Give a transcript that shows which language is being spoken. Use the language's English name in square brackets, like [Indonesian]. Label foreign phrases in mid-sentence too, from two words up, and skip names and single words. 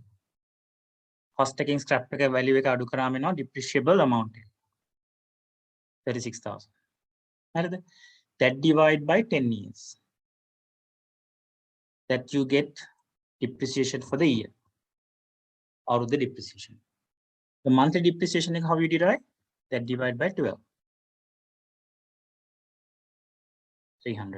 [English] Cost taking scrap value [Sinhala] එක අඩු කරාම එනවා [English] depreciable amount එක. 36,000. හරිද? That divide by 10 years. That you get depreciation for the year. Out of the depreciation. The monthly depreciation how you derive? That divide by 12. 300.